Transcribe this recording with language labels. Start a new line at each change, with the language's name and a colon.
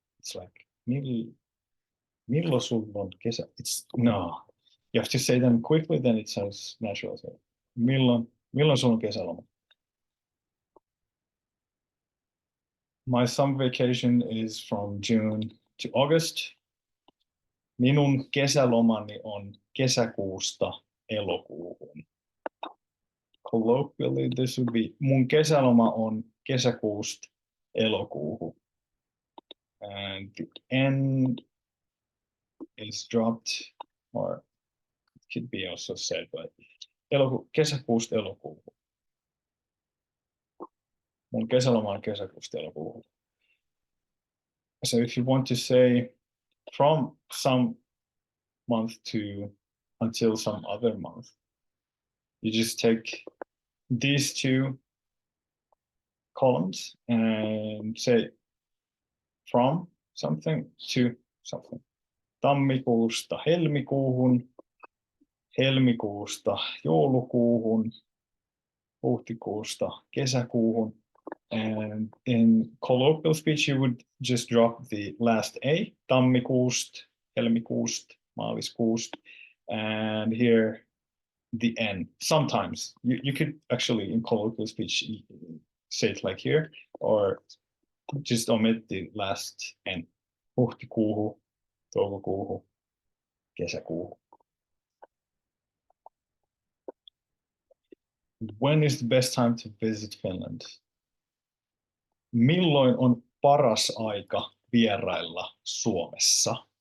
English: It's like
Finnish: milloin sulla on kesä? No.
English: You have to say them quickly, then it sounds natural. So,
Finnish: milloin sulla on kesäloma?
English: My summer vacation is from June to August.
Finnish: Minun kesälomani on kesäkuusta elokuuhun.
English: Colloquially, this would be
Finnish: mun kesäloma on kesäkuusta elokuuhun.
English: And the N is dropped, or it could be also said, but
Finnish: kesäkuusta elokuuhun. Mun kesäloma on kesäkuusta elokuuhun.
English: So if you want to say from some month to until some other month, you just take these two columns and say from something to something.
Finnish: Tammikuusta helmikuuhun, helmikuusta joulukuuhun, huhtikuusta kesäkuuhun.
English: And in colloquial speech, you would just drop the last A,
Finnish: tammikuust, helmikuust, maaliskuust,
English: and here the N. Sometimes you could actually in colloquial speech say it like here, or just omit the last N.
Finnish: Huhtikuuhu, toukokuuhu, kesäkuuhu.
English: When is the best time to visit Finland?
Finnish: Milloin on paras aika vierailla Suomessa?